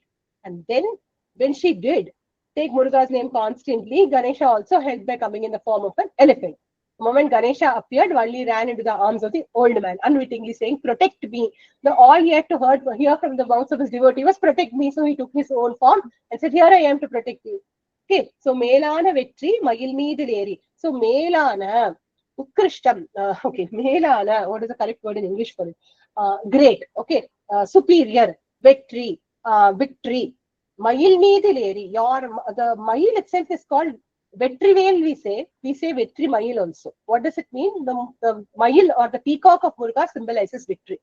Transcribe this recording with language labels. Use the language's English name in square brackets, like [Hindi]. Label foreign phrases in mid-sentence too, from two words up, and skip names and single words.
[English] And then when she did take Muruga's name constantly, Ganesha also helped by coming in the form of an elephant. The moment Ganesha appeared, Valli ran into the arms of the old man, unwittingly saying, "Protect me." All he had to hear from the mouths of his devotee was, "Protect me." So he took his own form and said, "Here I am to protect you." [Tamil] Okay, so மேலான வெற்றி, மயில் மீதில். So Melana, Ukrishtam, okay, Melana, [English] what is the correct word in English for it? Great, okay, superior, victory, victory. [Tamil] மயில் மீதில், [English] the Mayil itself is called Vetrivel, we say [Tamil] வெற்றி மயில் [English] also. What does it mean? The Mayil or the peacock of Muruga symbolizes victory.